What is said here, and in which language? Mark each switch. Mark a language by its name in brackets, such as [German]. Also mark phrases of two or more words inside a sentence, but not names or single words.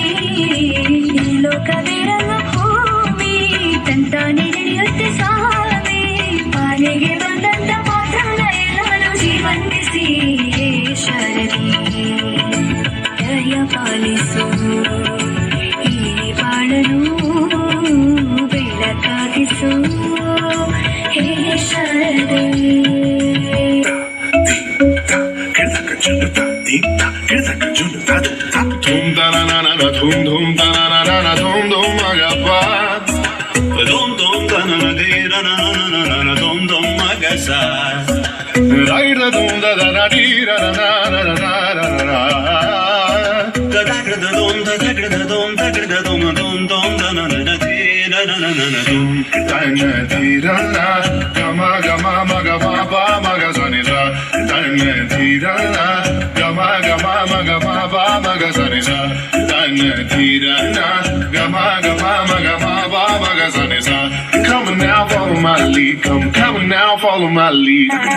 [Kannada] ಲೋಕವಿರಲ್ಲ ಭೂಮಿ ತಂತಾನೆ ನಡೆಯುತ್ತೆ ಸ್ವಾಮಿ, ಪಾಲಿಗೆ ಬಂದಂತ ಮಾತ್ರನ ಎಲ್ಲಾನು ಜೀವಂತಿಸಿ. ಹೇ ಶಾರದೆ ದಯ ಪಾಲಿಸು, ಈ ಬಾಳನು ಬೆಳಕಾಗಿಸು. ಹೇ ಶಾರದೆ Dhum dhum da na na na dhum dhum magapad, dhum dhum da na na de na na na na na na dhum dhum magasad, rai da dhum da da da di da na na na na na na da da da dhum da da da dhum da da dhum dhum dhum da na na na de na na na na dhum da na di da na ga ma ma ga ma ba ma ga sa ni sa da na di da na ga ma ba ma ga sa ni sa. [English] Come on now, follow my lead. Come on now, follow my lead.